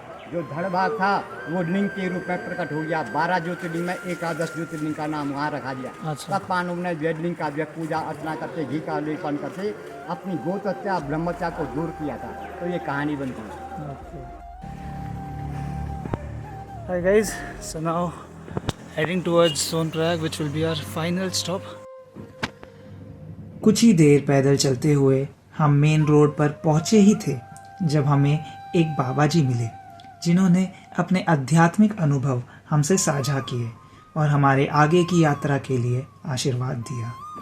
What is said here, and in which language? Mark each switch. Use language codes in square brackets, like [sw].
[hi] जो धड़ भाग था वो लिंग के रूप में प्रकट हो गया। 12 ज्योतिर्लिंग में 11 ज्योतिर्लिंग का नाम वहाँ रखा दिया। अच्छा। तब पांडव ने वेदलिंग का जो पूजा अर्चना करके घी का लेपन करके अपनी गोहत्या ब्रह्मत्या को दूर किया था। तो ये कहानी बनती है। [en] Hi guys, so now heading towards Sonprayag, which will be our final stop. [hi] कुछ ही देर पैदल चलते हुए हम मेन रोड पर पहुंचे ही थे जब हमें एक बाबा जी मिले, जिन्होंने अपने आध्यात्मिक अनुभव हमसे साझा किए और हमारे आगे की यात्रा के लिए आशीर्वाद दिया।